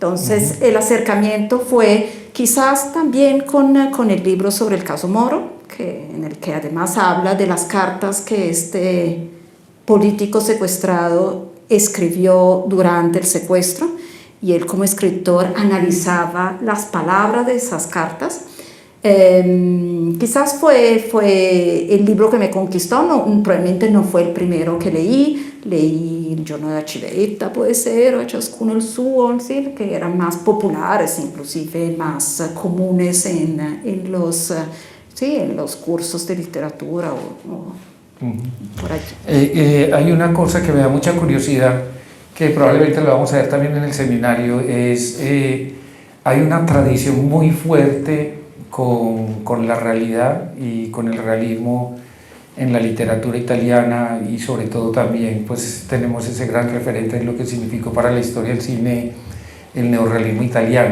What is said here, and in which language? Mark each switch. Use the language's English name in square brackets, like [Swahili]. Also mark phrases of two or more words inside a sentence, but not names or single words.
[Spanish] Entonces, el acercamiento fue quizás también con el libro sobre el caso Moro, en el que además habla de las cartas que este político secuestrado escribió durante el secuestro, y él como escritor analizaba las palabras de esas cartas. Quizás fue el libro que me conquistó, probablemente no fue el primero que leí Il giorno della civetta, puede ser, o ciascuno il suo, ¿sí? Que eran más populares, inclusive más comunes en los cursos de literatura por allí. Hay una cosa que me da mucha curiosidad, que probablemente lo vamos a ver también en el seminario, hay una tradición muy fuerte con la realidad y con el realismo en la literatura italiana, y sobre todo también pues tenemos ese gran referente en lo que significó para la historia del cine el neorrealismo italiano.